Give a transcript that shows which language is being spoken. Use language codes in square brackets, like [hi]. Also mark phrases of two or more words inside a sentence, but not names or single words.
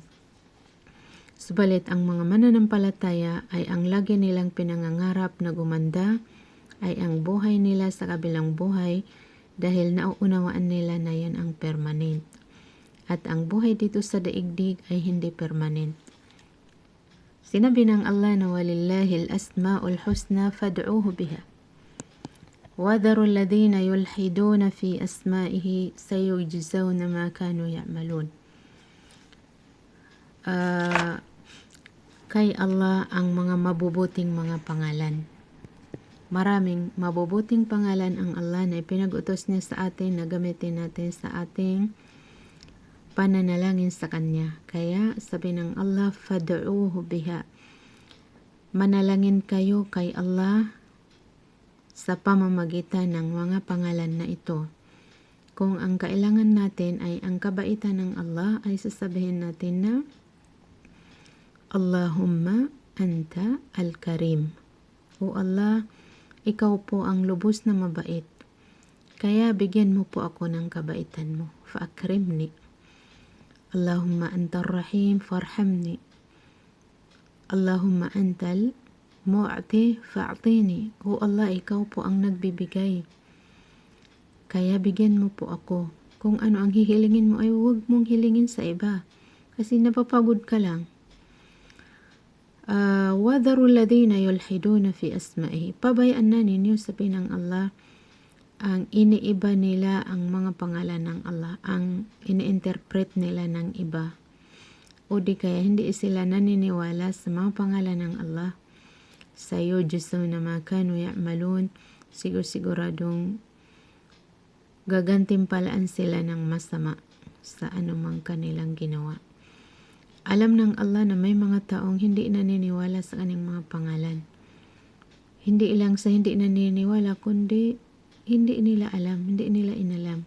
[tl] Subalit ang mga mananampalataya ay ang lagi nilang pinangangarap na gumanda ay ang buhay nila sa kabilang buhay dahil nauunawaan nila na yan ang permanent. At ang buhay dito sa daigdig ay hindi permanent. Sinabi ng Allah na [ar] ولله الأسماء الحسنى فادعوه بها. وَذَرُوا الَّذِينَ يُلْحِدُونَ فِي أَسْمَائِهِ سَيُجْزَوْنَ مَا كَانُوا يَعْمَلُونَ. [tl] Kay Allah ang mga mabubuting mga pangalan. Maraming mabubuting pangalan ang Allah na ipinag-utos niya sa atin na gamitin natin sa ating pananalangin sa Kanya. Kaya sabi ng Allah, [ar] فادعوه بها. [tl] Manalangin kayo kay Allah sa pamamagitan ng mga pangalan na ito. Kung ang kailangan natin ay ang kabaitan ng Allah, ay sasabihin natin na [ar] اللهم أنت الكريم. [tl] O Allah, ikaw po ang lubos na mabait. Kaya bigyan mo po ako ng kabaitan mo. [ar] Fa'akrimni. اللهم أنت الرحيم فارحمني. اللهم أنت المعطي فأعطني. [tl] O Allah, ikaw po ang nagbibigay. Kaya bigyan mo po ako. Kung ano ang hihilingin mo ay huwag mong hilingin sa iba. Kasi napapagod ka lang. [ar] وَذَرُوا الَّذِينَ يُلْحِدُونَ فِي أَسْمَائِهِ. [tl] Pabayaan na ninyo, sabi ng Allah, ang iniiba nila ang mga pangalan ng Allah, ang ini-interpret nila ng iba. O di kaya hindi sila naniniwala sa mga pangalan ng Allah. [ar] سَيُجْزَوْنَ مَا كَانُوا يَعْمَلُونَ. [tl] Siguradong gagantimpalaan sila ng masama sa anumang kanilang ginawa. Alam ng Allah na may mga taong hindi naniniwala sa kanyang mga pangalan. Hindi lang sa hindi naniniwala, kundi hindi nila alam, hindi nila inalam.